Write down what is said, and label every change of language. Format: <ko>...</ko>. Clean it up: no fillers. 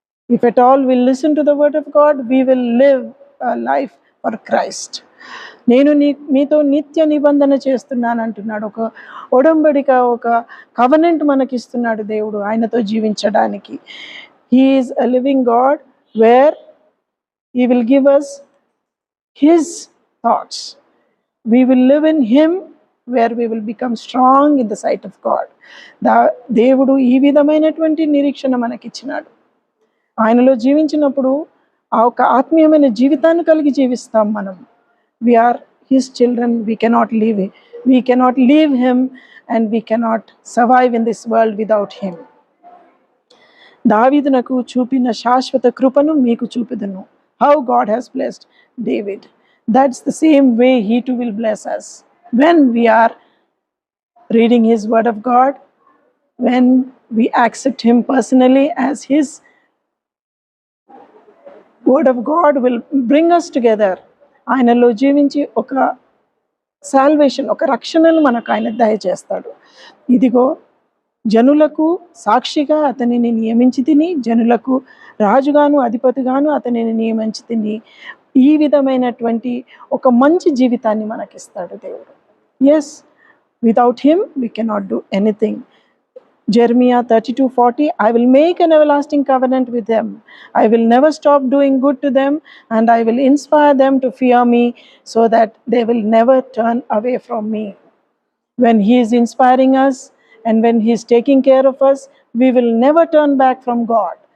<en>If at all we listen to the word of God, we will live a life for Christ.</en> <te>నేను మీతో నిత్య నిబంధన చేస్తున్నాను అంటున్నాడు. ఒక ఒడంబడిక, ఒక కవనెంట్ మనకిస్తున్నాడు దేవుడు ఆయనతో జీవించడానికి.</te> <en>He is a living God where He will give us His thoughts. We will live in Him, where we will become strong in the sight of God.</en> <te>దేవుడు ఈ విధమైనటువంటి నిరీక్షణ మనకిచ్చినాడు. ఆయనలో జీవించినప్పుడు ఆ ఒక ఆత్మీయమైన జీవితాన్ని కలిగి జీవిస్తాం మనం.</te> <en>We are His children. We cannot leave Him, and we cannot survive in this world without Him.</en> <te>దావీదునకు చూపిన శాశ్వత కృపను మీకు చూపెదను.</te> <en>How God has blessed David. That's the same way He too will bless us. When we are reading His word of God, when we accept Him personally as His word of God will bring us together.</en> <te>ఆయనలో జీవించి ఒక salvation, ఒక రక్షణను మనకు ఆయన దయచేస్తాడు. ఇదిగో జనులకు సాక్షిగా అతనిని నియమించి తిని, జనులకు రాజుగాను అధిపతిగాను అతనిని నియమించి తిని, ఈ విధమైనటువంటి ఒక మంచి జీవితాన్ని మనకిస్తాడు దేవుడు.</te> <en>Yes, without him we cannot do anything. Jeremiah 32:40, I will make an everlasting covenant with them. I will never stop doing good to them, and I will inspire them to fear me, so that they will never turn away from me. When He is inspiring us, and when He is taking care of us, we will never turn back from God.</en>